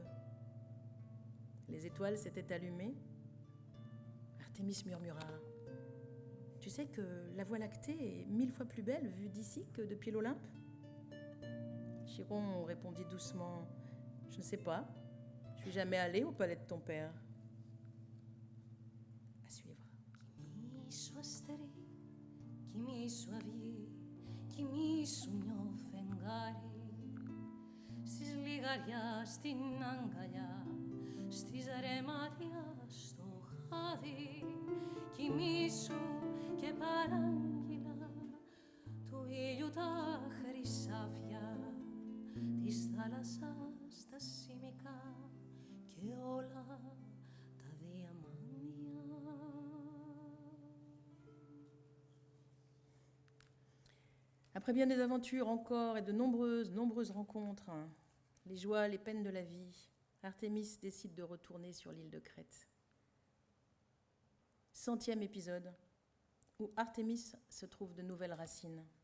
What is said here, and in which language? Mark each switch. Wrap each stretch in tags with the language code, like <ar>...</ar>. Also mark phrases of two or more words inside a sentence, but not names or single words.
<fr>Les étoiles s'étaient allumées. Artémis murmura « Tu sais que la Voie lactée est 1000 fois plus belle vue d'ici que depuis l'Olympe ?» Chiron répondit doucement « Je ne sais pas, je suis jamais allé au palais de ton père. » À suivre.</fr> <el>Κοιμήσου αστερί, κοιμήσου αυγή, κοιμήσου νιώ φεγγάρι, στις λιγαριά, στην αγκαλιά, στις ρεμάτια, στο χάδι, κοιμήσου και παράγγειλα του ήλιου τα χρυσάφια, της θάλασσας τα σημικά και όλα τα διαμάντια.</el> <fr>Après bien des aventures encore et de nombreuses rencontres, les joies, les peines de la vie, Artémis décide de retourner sur l'île de Crète. 100e épisode, où Artémis se trouve de nouvelles racines.</fr>